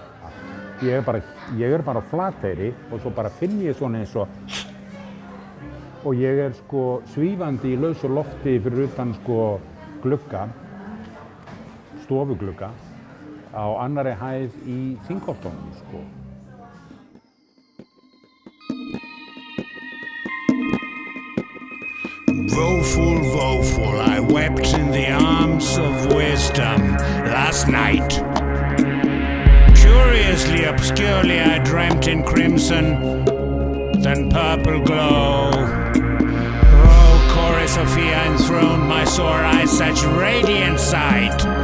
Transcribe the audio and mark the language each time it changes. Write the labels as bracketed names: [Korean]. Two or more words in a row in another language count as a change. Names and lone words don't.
[Icelandic] Ég er bara á Flateyri og svo bara finn ég svona eins og ég er sko svífandi í lausu lofti fyrir utan sko glugga, stofuglugga á annarri hæð í Þingholtunum sko. [English] Woeful, woeful, I wept in the arms of wisdom last night. Curiously, obscurely, I dreamt in crimson, then purple glow. Oh, chorus Sophia enthroned my sore eyes, such radiant sight.